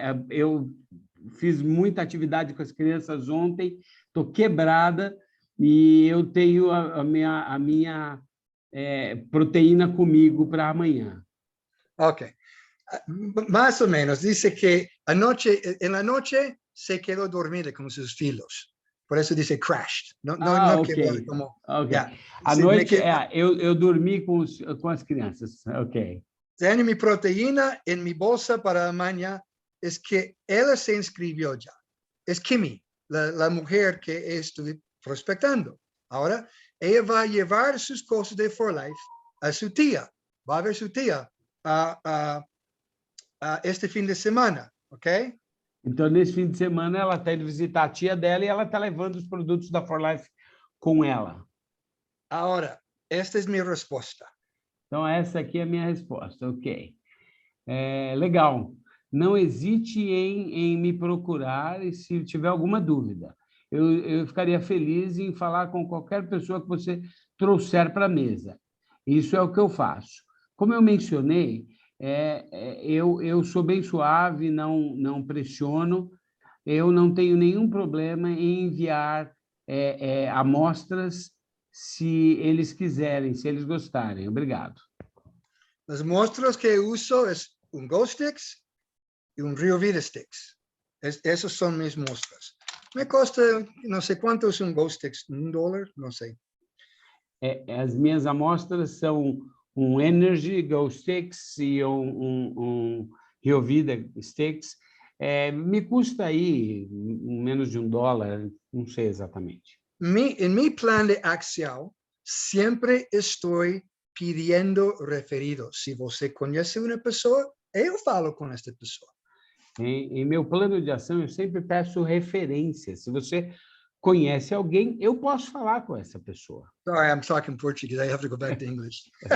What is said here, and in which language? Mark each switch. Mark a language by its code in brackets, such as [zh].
[pt] Eu fiz muita atividade com as crianças ontem, estou quebrada e eu tenho a minha proteína comigo para amanhã. Ok. [es] Más o menos, dice que en la noche se quedó dormida con sus filhos. Por eso dice crashed. No Ok. quebró, como, Ok. yeah. [pt] À noite, eu dormi com as crianças. Ok. [es] Tengo mi proteína en mi bolsa para mañana. Es que ella se inscribió ya. Es Kimi, la mujer que estoy prospectando. Ahora, ella va a llevar sus cosas de For Life a su tía. Va a ver su tía este [pt] fim de semana, [es] ok? [pt] Então, nesse fim de semana, ela está indo visitar a tia dela e ela está levando os produtos da For Life com ela. [es] Ahora, esta es mi respuesta. [pt] Então, essa aqui é a minha resposta, ok. Legal. Não hesite em me procurar e se tiver alguma dúvida. Eu ficaria feliz em falar com qualquer pessoa que você trouxer para a mesa. Isso é o que eu faço. Como eu mencionei, eu sou bem suave, não pressiono, eu não tenho nenhum problema em enviar amostras se eles quiserem, se eles gostarem. Obrigado. [es] Las muestras que uso es un Go Sticks y un Rio Vida Sticks. Esos son mis muestras. Me cuesta, no sé cuánto es un Go Sticks, $1, no sé. [pt] As minhas amostras são um Energy Go Sticks e um Rio Vida Sticks. Me custa aí menos de $1, não sei exatamente. [es] En mi plan de acción, siempre estoy pidiendo referidos. [pt] Se você conhece uma pessoa, eu falo com esta pessoa. Em meu plano de ação, eu sempre peço referências. Se você conhece alguém, eu posso falar com essa pessoa. [en] Sorry, I'm talking Portuguese. I have to go back to English.